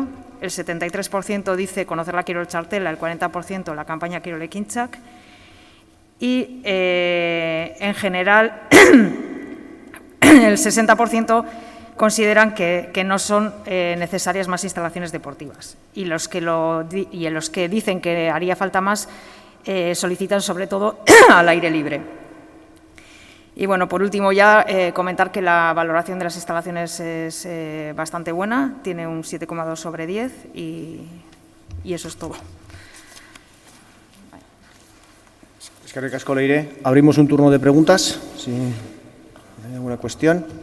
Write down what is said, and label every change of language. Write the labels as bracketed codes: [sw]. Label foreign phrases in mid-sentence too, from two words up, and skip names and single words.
[es] El 73% dice conocer la Kirol Txartela, el 40% la campaña Kirol Ekintzak y en general el 60% consideran que no son necesarias más instalaciones deportivas y los que dicen que haría falta más solicitan sobre todo al aire libre. Y por último ya comentar que la valoración de las instalaciones es bastante buena, tiene un 7,2 sobre 10 y eso es todo. [eu] Eskerrik asko, Leire. [es] Abrimos un turno de preguntas, si hay alguna cuestión.